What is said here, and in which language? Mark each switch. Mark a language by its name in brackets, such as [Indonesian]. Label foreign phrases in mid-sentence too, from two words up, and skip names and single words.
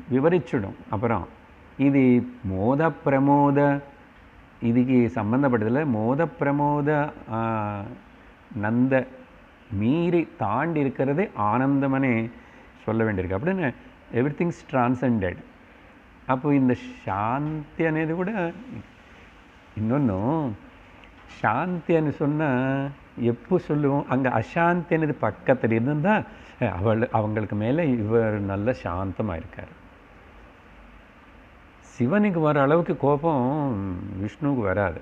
[Tamil] அப்புறம் இது மோத பிரமோத இதுக்கு சம்பந்தப்பட்டதில் மோத பிரமோத நந்த மீறி தாண்டி இருக்கிறதே ஆனந்தமனே சொல்ல வேண்டியிருக்கு அப்படின்னு [English] every things transcended. [Tamil] அப்போ இந்த [Telugu] శాంతి అనేది [Tamil] కూడా இன்னொன்று சாந்தி అని சொன்னால் எப்போ சொல்லுவோம், அங்கே அசாந்தி అనేది பக்கத்தில் இருந்தால் அவங்களுக்கு மேலே இவர் நல்ல சாந்தமாக இருக்கார். சிவனுக்கு வர அளவுக்கு கோபம் விஷ்ணுவுக்கு வராது.